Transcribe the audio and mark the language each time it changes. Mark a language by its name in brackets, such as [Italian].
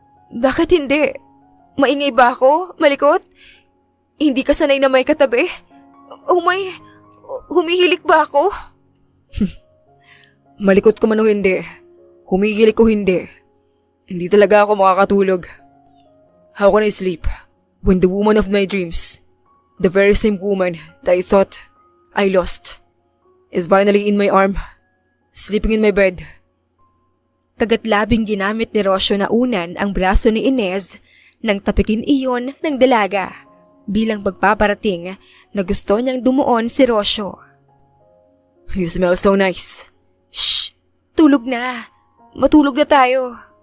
[Filipino] Bakit hindi? Maingay ba ako? Malikot? Hindi ka sanay na may katabi? Oh my, humihilik ba ako? Malikot ko man o hindi. Humihilik ko hindi. Hindi talaga ako makakatulog. [English] How can I sleep when the woman of my dreams, the very same woman that I thought I lost, is finally in my arm, sleeping in my bed? [Filipino] Kagatlabing ginamit ni Rosyo na unan ang braso ni Inez nang tapikin iyon ng dalaga bilang pagpaparating na gusto niyang dumuon si Rosyo. [English] You smell so nice. [Filipino] Shh! Tulog na! Matulog na tayo.